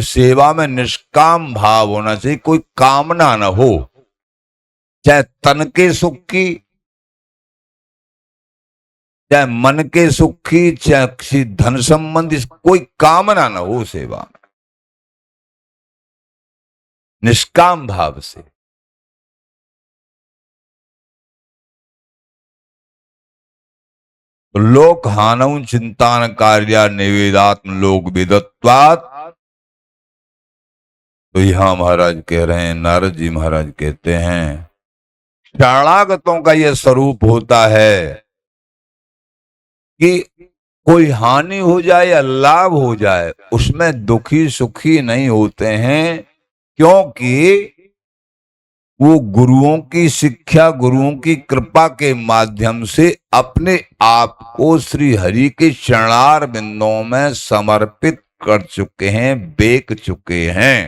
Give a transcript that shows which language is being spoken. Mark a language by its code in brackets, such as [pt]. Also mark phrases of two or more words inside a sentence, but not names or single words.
[hi] सेवा में निष्काम भाव होना चाहिए, कोई कामना न हो, चाहे तन के सुख की, चाहे मन के सुख की, चाहे किसी धन संबंधी, कोई कामना न हो सेवा में, निष्काम भाव से। [sa] लोक हानौ चिंतान कार्या निवेदात्म लोक विदत्वात्। [hi] तो यहां महाराज कह रहे हैं, नारद जी महाराज कहते हैं, शरणागतों का यह स्वरूप होता है कि कोई हानि हो जाए या लाभ हो जाए उसमें दुखी सुखी नहीं होते हैं, क्योंकि वो गुरुओं की शिक्षा, गुरुओं की कृपा के माध्यम से अपने आप को श्री हरि के चरणार बिंदों में समर्पित कर चुके हैं, बेक चुके हैं।